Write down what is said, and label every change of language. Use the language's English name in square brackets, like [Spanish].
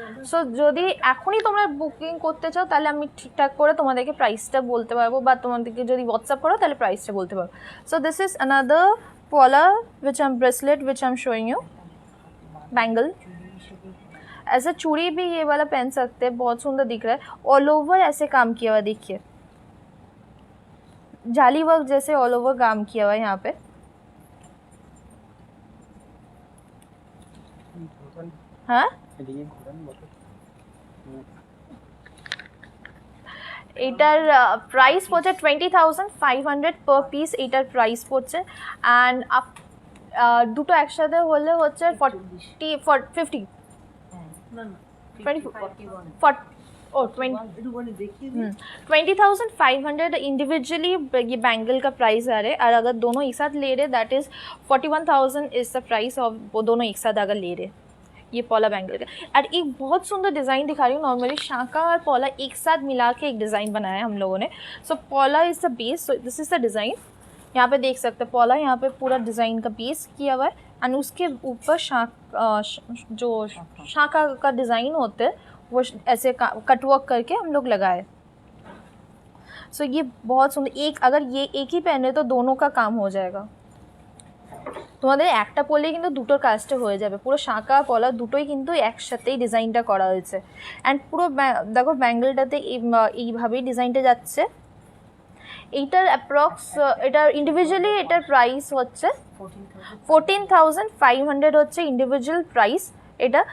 [Bangla] So যদি এখনই তোমরা বুকিং করতে চাও তাহলে আমি ঠিকঠাক করে তোমাদেরকে প্রাইসটা বলতে পারবো, বা তোমাদেরকে যদি হোয়াটসঅ্যাপ করো তাহলে প্রাইসটা বলতে পারবো। [English] So this is another pola which I am bracelet which I am showing you, bangle. [Hindi] ऐसा चूड़ी भी ये वाला पहन सकते हैं, बहुत सुंदर दिख रहा है। ऑल ओवर ऐसे काम किया हुआ, देखिए जाली वर्क जैसे ऑल ओवर काम किया हुआ है यहाँ पे। [Bangla] হ্যাঁ এটার প্রাইস পড়ছে 20,500 পার পিস, এটার প্রাইস পড়ছে। অ্যান্ড দুটো একসাথে হলে হচ্ছে [Hindi] 20,500 इंडिविजुअली ये बैंगल का प्राइस आ रहा है, और अगर दोनों एक साथ ले रहे that is 41,000 is the price of, वो दोनों एक साथ अगर ले रहे ये पॉला बैंगल का। और एक बहुत सुंदर डिज़ाइन दिखा रही हूँ, नॉर्मली शाका और पॉला एक साथ मिला के एक डिज़ाइन बनाया है हम लोगों ने। सो पॉला is the base, so this is the design, यहाँ पे देख सकते हैं पॉला यहाँ पे पूरा डिज़ाइन का बेस किया हुआ है, एंड उसके ऊपर जो शाका का डिज़ाइन होते हैं वो ऐसे कटवर्क करके हम लोग लगाए। सो ये बहुत सुंदर, एक अगर ये एक ही पहने तो दोनों का काम हो जाएगा। [Bangla] তোমাদের একটা পরলেই কিন্তু দুটোর কাজটা হয়ে যাবে, পুরো শাঁকা পলা দুটোই কিন্তু একসাথেই ডিজাইনটা করা হয়েছে। অ্যান্ড পুরো দেখো ব্যাঙ্গেলটাতে এইভাবেই ডিজাইনটা যাচ্ছে। এইটার অ্যাপ্রক্স এটার ইন্ডিভিজুয়ালি এটার প্রাইস হচ্ছে 14,500 হচ্ছে ইন্ডিভিজুয়াল প্রাইস এটা।